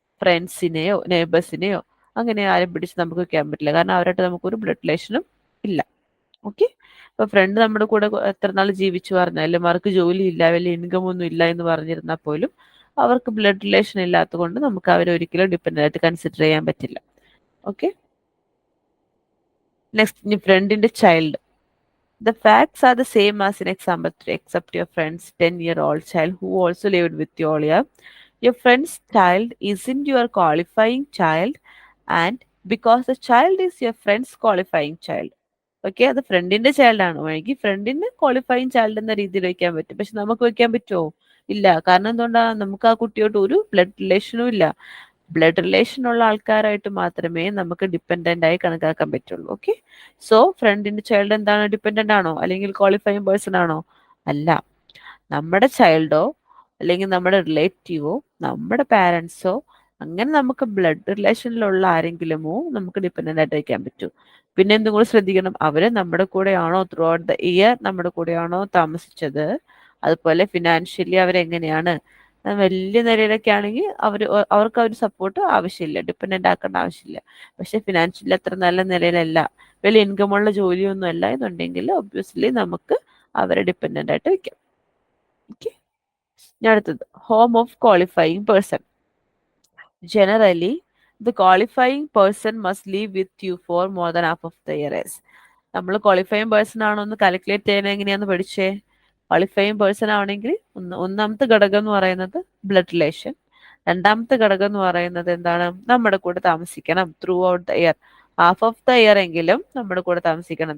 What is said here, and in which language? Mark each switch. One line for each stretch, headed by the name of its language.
Malayalam: ഫ്രണ്ട്സിനെയോ നെയ്ബേഴ്സിനെയോ അങ്ങനെ ആരും പിടിച്ച് നമുക്ക് വെക്കാൻ പറ്റില്ല, കാരണം അവരായിട്ട് നമുക്കൊരു ബ്ലഡ് റിലേഷനും ഇല്ല. ഓക്കെ, ഇപ്പൊ ഫ്രണ്ട് നമ്മുടെ കൂടെ എത്ര നാൾ ജീവിച്ചു പറഞ്ഞാലും അവർക്ക് ജോലി ഇല്ല, വലിയ ഇൻകം ഒന്നും ഇല്ല എന്ന് പറഞ്ഞിരുന്നാൽ പോലും അവർക്ക് ബ്ലഡ് റിലേഷൻ ഇല്ലാത്തത് കൊണ്ട് നമുക്ക് അവരെ ഒരിക്കലും ഡിപ്പെൻഡന്റ് ആയിട്ട് കൺസിഡർ ചെയ്യാൻ പറ്റില്ല. ഓക്കെ, നെക്സ്റ്റ് ഫ്രണ്ടിന്റെ child.
English: The facts are the same as in example 3, except your friend's 10-year-old child who also lived with you all year. Your friend's child isn't your qualifying child, and because the child is your friend's qualifying child.
Malayalam: Okay, അത് ഫ്രണ്ടിന്റെ child ആണ്. വേണമെങ്കിൽ ഫ്രണ്ടിന് qualifying child എന്ന രീതിയിൽ വെക്കാൻ പറ്റും, പക്ഷെ നമുക്ക് വെക്കാൻ പറ്റുമോ? ഇല്ല. കാരണം എന്തുകൊണ്ടാണ്? നമുക്ക് ആ കുട്ടിയോട്ട് ഒരു ബ്ലഡ് റിലേഷനും ഇല്ല. ബ്ലഡ് റിലേഷൻ ഉള്ള ആൾക്കാരായിട്ട് മാത്രമേ നമുക്ക് ഡിപ്പെൻഡന്റ് ആയി കണക്കാക്കാൻ പറ്റുള്ളൂ. ഓക്കെ, സോ ഫ്രണ്ടിന്റെ ചൈൽഡ് എന്താണ്? ഡിപ്പെൻഡന്റ് ആണോ അല്ലെങ്കിൽ ക്വാളിഫൈങ് പേഴ്സൺ ആണോ? അല്ല. നമ്മുടെ ചൈൽഡോ അല്ലെങ്കിൽ നമ്മുടെ റിലേറ്റീവോ നമ്മുടെ പാരൻസോ അങ്ങനെ നമുക്ക് ബ്ലഡ് റിലേഷനിലുള്ള ആരെങ്കിലുമോ നമുക്ക് ഡിപ്പെൻഡന്റ് ആയിട്ട് വയ്ക്കാൻ പറ്റൂ. പിന്നെ എന്തും കൂടി ശ്രദ്ധിക്കണം, അവര് നമ്മുടെ കൂടെയാണോ ത്രൂ ഔട്ട് ദ ഇയർ നമ്മുടെ കൂടെയാണോ താമസിച്ചത്, അതുപോലെ ഫിനാൻഷ്യലി അവരെങ്ങനെയാണ്. വലിയ നിലയിലൊക്കെ ആണെങ്കിൽ അവർക്ക് ആ ഒരു സപ്പോർട്ട് ആവശ്യമില്ല, ഡിപ്പെൻഡന്റ് ആക്കേണ്ട ആവശ്യമില്ല. പക്ഷെ ഫിനാൻഷ്യലി അത്ര നല്ല നിലയിലല്ല, വലിയ ഇൻകം ഉള്ള ജോലിയൊന്നും അല്ല എന്നുണ്ടെങ്കിൽ ഒബ്വിയസ്ലി നമുക്ക് അവരെ ഡിപ്പെൻഡന്റ് ആയിട്ട് വെക്കാം. ഓക്കെ, ഞാൻ അടുത്തത് home of qualifying person.
English: Generally, the qualifying person must live with you for more than half of the year.
Malayalam: നമ്മൾ ക്വാളിഫയിങ് പേഴ്സൺ ആണോ എന്ന് കാൽക്കുലേറ്റ് ചെയ്യുന്നത് എങ്ങനെയാന്ന് പഠിച്ചേ? ക്വാളിഫയിങ് പേഴ്സൺ ആവണമെങ്കിൽ ഒന്നാമത്തെ ഘടകം എന്ന് പറയുന്നത് ബ്ലഡ് റിലേഷൻ, രണ്ടാമത്തെ ഘടകം എന്ന് പറയുന്നത് എന്താണ്? നമ്മുടെ കൂടെ താമസിക്കണം through out the year, half of the year എങ്കിലും നമ്മുടെ കൂടെ താമസിക്കണം.